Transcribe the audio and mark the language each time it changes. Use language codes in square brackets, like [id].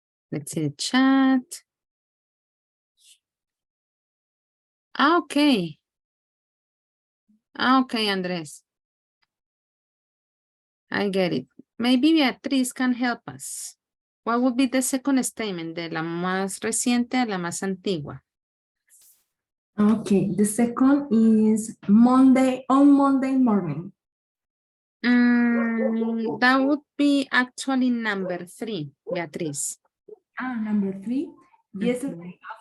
[en] Let's see the chat. Okay. Okay, Andres. I get it. Maybe Beatriz can help us. What would be the second statement? [es] De la más reciente a la más antigua. [en] Okay, the second is Monday, on Monday morning. That would be actually number 3, Beatriz. Number 3, yesterday.